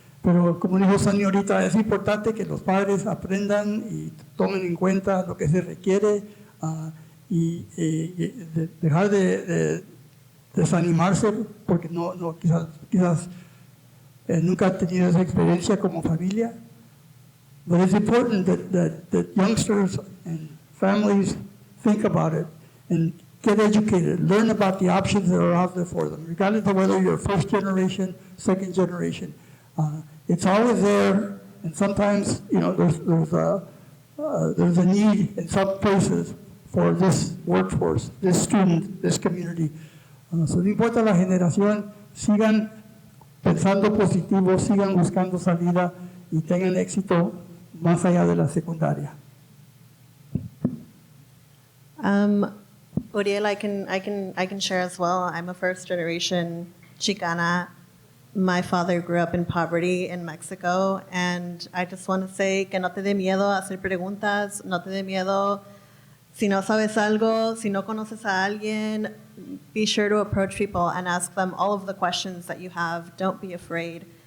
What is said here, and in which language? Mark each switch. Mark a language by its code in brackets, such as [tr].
[es] Pero como dijo Sonny ahorita, es importante que los padres aprendan y tomen en cuenta lo que se requiere y dejar de desanimarse porque quizás nunca han tenido esa experiencia como familia. [en] But it's important that youngsters and families think about it and get educated, learn about the options that are out there for them, regardless of whether you're first generation, second generation. It's always there, and sometimes, there's a need in some places for this workforce, this student, this community. [es] So no importa la generación, sigan pensando positivo, sigan buscando salida y tengan éxito más allá de la secundaria. [en] Uriel, I can share as well. I'm a first generation Chicana. My father grew up in poverty in Mexico, and I just want to say [es] que no te dé miedo hacer preguntas, no te dé miedo si no sabes algo, si no conoces a alguien, [en] be sure to approach people and ask them all of the questions that you have. Don't be afraid.